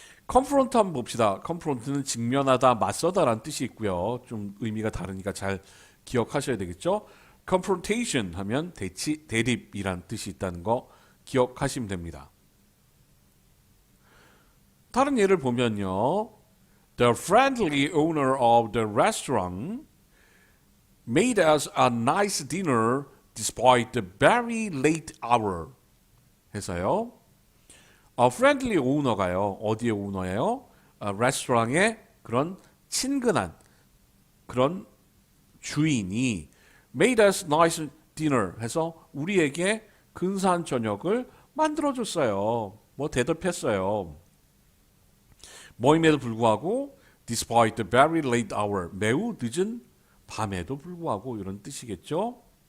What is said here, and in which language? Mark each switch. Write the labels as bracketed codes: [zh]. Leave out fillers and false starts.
[ko] confront 한번 봅시다. confront는 직면하다, 맞서다라는 뜻이 있고요. 좀 의미가 다르니까 잘 기억하셔야 되겠죠. confrontation 하면 대립이라는 뜻이 있다는 거 기억하시면 됩니다. 다른 예를 보면요. [en] The friendly owner of the restaurant made us a nice dinner despite the very late hour. [ko] 해서요. friendly owner가요. 어디의 오너예요? 레스토랑의 그런 친근한 그런 주인이 [en] made us nice dinner [ko] 해서 우리에게 근사한 저녁을 만들어줬어요. 뭐 대접했어요. 뭐임에도 불구하고 [en] despite the very late hour [ko] 매우 늦은 밤에도 불구하고 이런 뜻이겠죠.